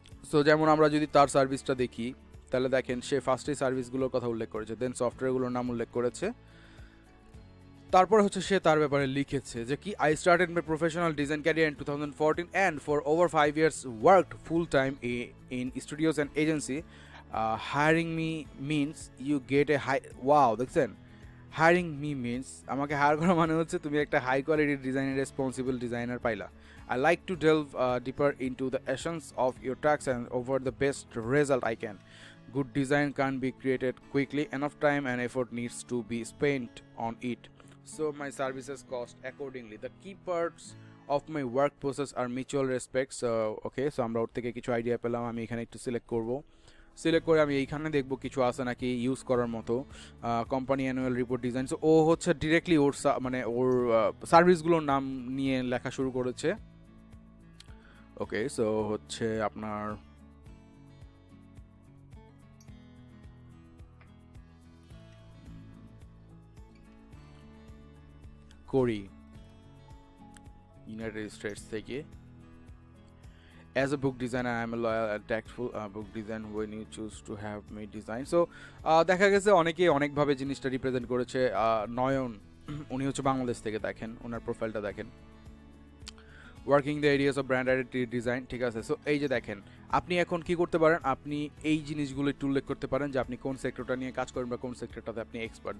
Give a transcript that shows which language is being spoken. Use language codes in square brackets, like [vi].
[bn] So যেমন আমরা যদি তার সার্ভিসটা দেখি, তাহলে দেখেন সে ফার্স্টেই সার্ভিসগুলোর কথা উল্লেখ করেছে, দেন সফটওয়্যারগুলোর নাম উল্লেখ করেছে, তারপরে হচ্ছে সে তার ব্যাপারে লিখেছে যে কি [en] I started my professional design career in 2014 and for over 5 years worked full time in studios and agency. Hiring me means you get a high, [bn] wow দেখছেন, হায়ারিং মি মিনস আমাকে হায়ার করা মানে হচ্ছে তুমি একটা হাই কোয়ালিটির ডিজাইনের responsible designer পাইলা। [en] I like to delve deeper into the essence of your tasks and over the best result I can. Good design can't be created quickly, enough time and effort needs to be spent on it. So my services cost accordingly. The key parts of my work process are mutual respect. [bn] So okay, so আমরা ওর থেকে কিছু idea পেলাম। আমি এখানে একটু select করব, select করে আমি এইখানে দেখব কিছু আছে নাকি ইউজ করার মতো। Company annual report design, so ও হচ্ছে ডিরেক্টলি ওর মানে ওর সার্ভিসগুলোর নাম নিয়ে লেখা শুরু করেছে। ওকে, সো হচ্ছে আপনার করি ইউনাইটেড স্টেটস থেকে। [en] As a book designer, I am a loyal and tactful book design when you choose to have me design. [bn] So দেখা গেছে অনেকে অনেকভাবে জিনিসটা রিপ্রেজেন্ট করেছে। নয়ন উনি হচ্ছে বাংলাদেশ থেকে, দেখেন ওনার প্রোফাইলটা দেখেন, [en] working the areas of brand identity design, [bn] ঠিক আছে। সো এই যে দেখেন, আপনি এখন কি করতে পারেন, আপনি এই জিনিসগুলো একটু উল্লেখ করতে পারেন যে আপনি কোন সেক্টরটা নিয়ে কাজ করেন বা কোন সেক্টরটাতে আপনি এক্সপার্ট।